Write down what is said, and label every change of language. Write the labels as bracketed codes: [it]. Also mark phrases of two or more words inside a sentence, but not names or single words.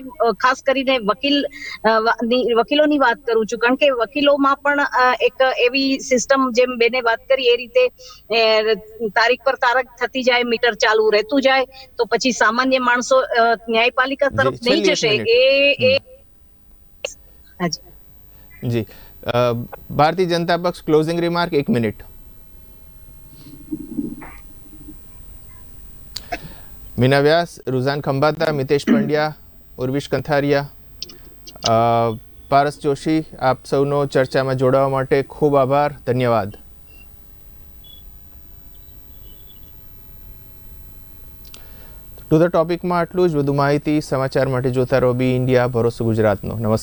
[gu] ખાસ કરીને વકીલોની વાત કરું છું, કારણ કે વકીલોમાં પણ એક એવી સિસ્ટમ જેમ બેને વાત કરી એ રીતે તારીખ પર તારીખ થતી જાય, મીટર ચાલુ રહેતું જાય તો પછી સામાન્ય માણસો ન્યાયપાલિકા તરફ નહીં જશે. જી ભારતીય જનતા પક્ષ, [en] closing remark [gu] 1 મિનિટ. મીના વ્યાસ, रुझान खंबाता, मितेश पंड्या, उर्विश कंथारिया, પારસ જોશી, આપ સૌનો ચર્ચામાં જોડાવા માટે ખૂબ આભાર, ધન્યવાદ. [en] to the [gu] ટોપિકમાં આટલું જ. વધુ માહિતી સમાચાર માટે જોતા રહો બી ઇન્ડિયા, ભરોસો ગુજરાતનો.